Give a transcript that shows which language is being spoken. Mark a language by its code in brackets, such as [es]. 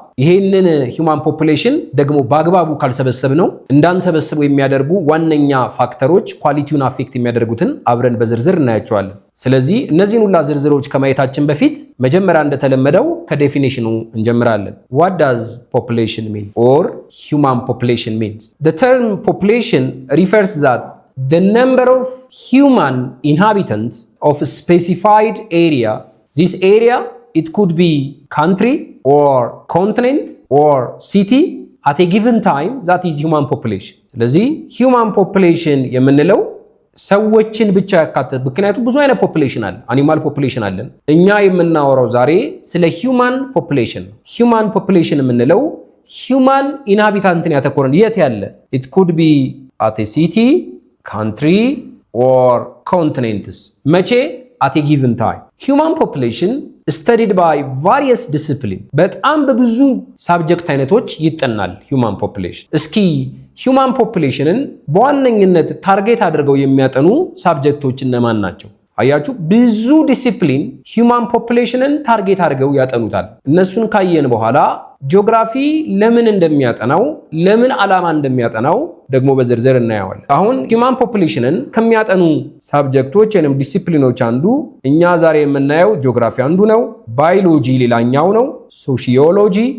[am] ይሄንን ሂውማን ፖፑሌሽን ደግሞ በአግባቡ ካልሰበሰብ ነው እንዳንሰበስበው የሚያደርጉ ዋነኛ ፋክተሮች ኳሊቲውን አፌክት የሚያደርጉትን አብረን በዝርዝር እናያቸዋለን። ስለዚህ እነዚህን ሁላ ዝርዝሮች ከማየታችን በፊት መጀመሪያ እንደተለመደው ከዴፊኒሽኑ እንጀምራለን። What does population mean or human population means? [en] The term population refers that the number of human inhabitants of a specified area. This area, it could be country or continent or city at a given time. That is human population. [am] ስለዚህ human population የምንለው ሰዎችን ብቻ ያካተተ፣ ምክንያቱም ብዙ አይነት ፖፑሌሽን አለ። አኒማል ፖፑሌሽን አለን። እኛ የምናወራው ዛሬ ስለ human population ነው። human population የምንለው human inhabitanትን ያተኮረን የት ያለ it could be at a city, country or continents. [en] መቼ? at a given time. Human population studied by various discipline. [am] በጣም በብዙ ሳብጀክት አይነቶች ይጠናል human population። እስኪ human populationን በዋነኝነት ታርጌት አድርገው የሚያጠኑ ሳብጀክቶች እነማን ናቸው? አያችሁ፣ ብዙ ዲሲፕሊን human populationን ታርጌት አድርገው ያጠኑታል። እነሱን ካየን በኋላ ጂኦግራፊ ለምን እንደሚያጠናው፣ ለምን ዓላማ እንደሚያጠናው ደግሞ በዝርዝር እናየዋለን። አሁን ሂውማን ፖፑሌሽንን ከሚያጠኑ ሳብጀክቶች ወይም ዲሲፕሊኖች አንዱ እኛ ዛሬ የምናየው ጂኦግራፊ አንዱ ነው። ባዮሎጂ ሌላኛው ነው። ሶሺዮሎጂ፣